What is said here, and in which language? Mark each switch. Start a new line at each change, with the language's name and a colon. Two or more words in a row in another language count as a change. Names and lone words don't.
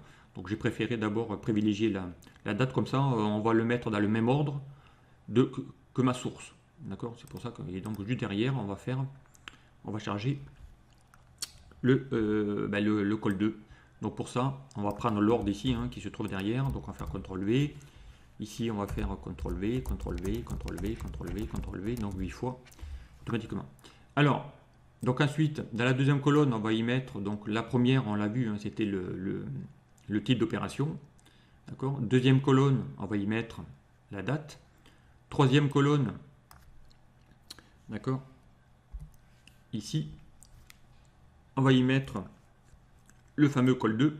French: Donc j'ai préféré d'abord privilégier la date, comme ça on va le mettre dans le même ordre que ma source. D'accord. C'est pour ça que, et donc juste derrière, on va charger le col 2. Donc pour ça, on va prendre l'ordre ici hein, qui se trouve derrière. Donc on va faire CTRL V. Ici, on va faire CTRL V, CTRL V, CTRL V, CTRL V, CTRL V, donc 8 fois automatiquement. Alors, donc ensuite, dans la deuxième colonne, on va y mettre, donc la première, on l'a vu, hein, c'était le type d'opération. D'accord. Deuxième colonne, on va y mettre la date. Troisième colonne, d'accord, ici, on va y mettre le fameux col 2.